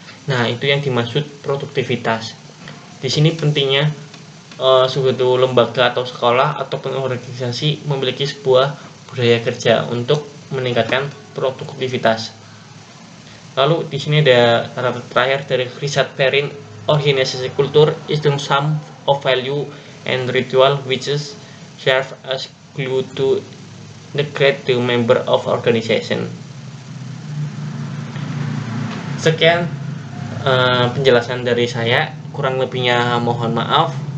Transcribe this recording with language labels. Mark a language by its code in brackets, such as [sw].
[id] Nah, itu yang dimaksud produktivitas. Di sini pentingnya suatu lembaga atau sekolah ataupun organisasi memiliki sebuah budaya kerja untuk meningkatkan produktivitas. Lalu di sini ada catatan terakhir dari Richard Perrin, organisasi kultur [en] is the sum of value and ritual which serve as glue to integrate the member of organization. [id] Sekian penjelasan dari saya, kurang lebihnya mohon maaf.